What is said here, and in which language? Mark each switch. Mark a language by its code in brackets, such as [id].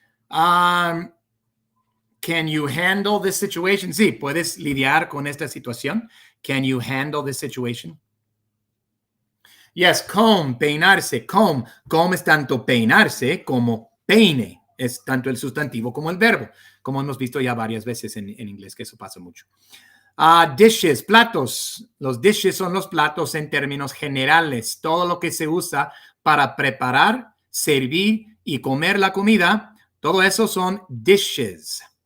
[en] Can you handle this situation? [es] Sí, ¿puedes lidiar con esta situación? [en] Can you handle this situation? Yes, comb, peinarse, comb. [es] Comb es tanto peinarse como peine. Es tanto el sustantivo como el verbo, como hemos visto ya varias veces en inglés, que eso pasa mucho. Dishes, platos. Los dishes son los platos en términos generales. Todo lo que se usa para preparar, servir y comer la comida, todo eso son dishes.